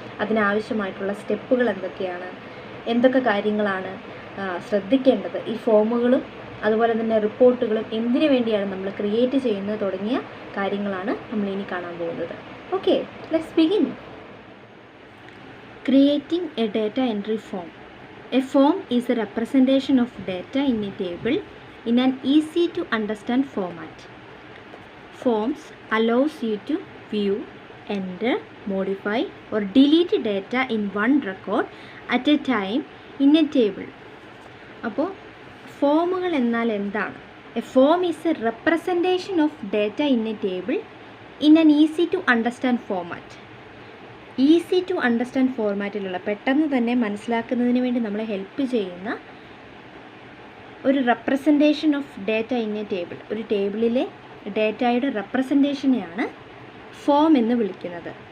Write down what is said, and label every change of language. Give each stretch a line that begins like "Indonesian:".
Malayalam: അതിനാവശ്യമായിട്ടുള്ള സ്റ്റെപ്പുകൾ എന്തൊക്കെയാണ്, എന്തൊക്കെ കാര്യങ്ങളാണ് ശ്രദ്ധിക്കേണ്ടത്, ഈ ഫോമുകളും അതുപോലെ തന്നെ റിപ്പോർട്ടുകളും എന്തിനു വേണ്ടിയാണ് നമ്മൾ ക്രിയേറ്റ് ചെയ്യുന്നത് തുടങ്ങിയ കാര്യങ്ങളാണ് നമ്മൾ ഇനി കാണാൻ പോകുന്നത്.
English: Okay, let's begin. Creating a data entry form. A form is a representation of data in a table in an easy to understand format. Forms allows you to view, enter, modify or delete data in one record at a time in a table.
Malayalam: അപ്പോൾ ഫോമുകൾ എന്നാൽ എന്താണ്?
English: A form is a representation of data in a table in an easy to understand format. Easy to understand
Malayalam: ഫോർമാറ്റിലുള്ള, പെട്ടെന്ന് തന്നെ മനസ്സിലാക്കുന്നതിന് വേണ്ടി നമ്മളെ help ചെയ്യുന്ന ഒരു
English: representation of data in a table,
Malayalam: ഒരു ടേബിളിലെ ഡാറ്റയുടെ റെപ്രസെൻറ്റേഷനെയാണ് ഫോം എന്ന് വിളിക്കുന്നത്.